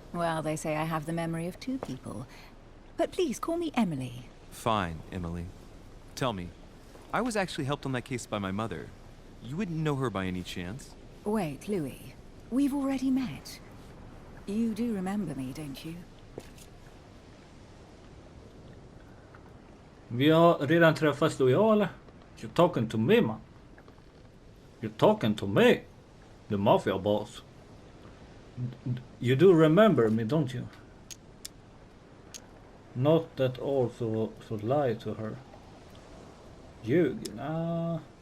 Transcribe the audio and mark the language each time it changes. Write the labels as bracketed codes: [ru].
[en] Well, they say I have the memory of two people. But please, call me Emily. Fine, Emily. Tell me, I was actually helped on that case by my mother. You wouldn't know her by any chance? Wait, Louis. We've already met. You do remember me, don't you? [sv] Vi har redan träffats då, ja eller? [en] You're talking to me, man. You're talking to me. The mafia boss. You do remember me, don't you? Not that also should lie to her. [sv] Ljug? [en] Nah.